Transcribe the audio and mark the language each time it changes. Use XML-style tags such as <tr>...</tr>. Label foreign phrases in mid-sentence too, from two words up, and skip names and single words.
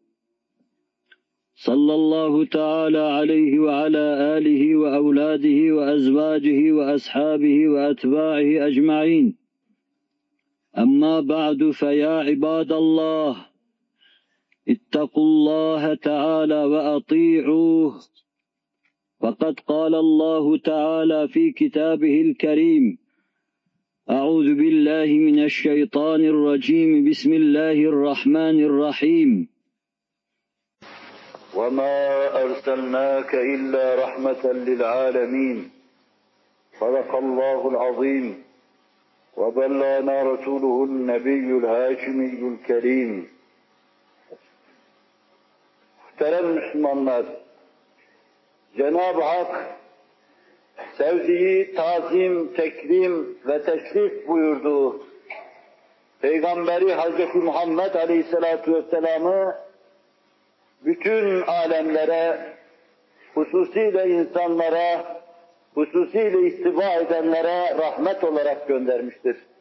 <ar>صلى الله تعالى عليه وعلى آله وأولاده وأزواجه وأصحابه وأتباعه أجمعين أما بعد فيا عباد الله اتقوا الله تعالى وأطيعوه فقد قال الله تعالى في كتابه الكريم أعوذ بالله من الشيطان الرجيم بسم الله الرحمن الرحيم وَمَا أَرْسَلْنَاكَ إِلَّا رَحْمَةً لِلْعَالَمِينَ صدق الله العظيم وبلغنا رسوله النبي الهاشمي الكريم.</ar> <tr>Muhterem Müslümanlar, Cenab-ı Hak sevdiği, tazim, tekrim ve teşrif buyurduğu Peygamberi Hz. Muhammed Aleyhisselatü Vesselam'ı bütün alemlere, hususiyle insanlara, hususiyle ittiba edenlere rahmet olarak göndermiştir.</tr>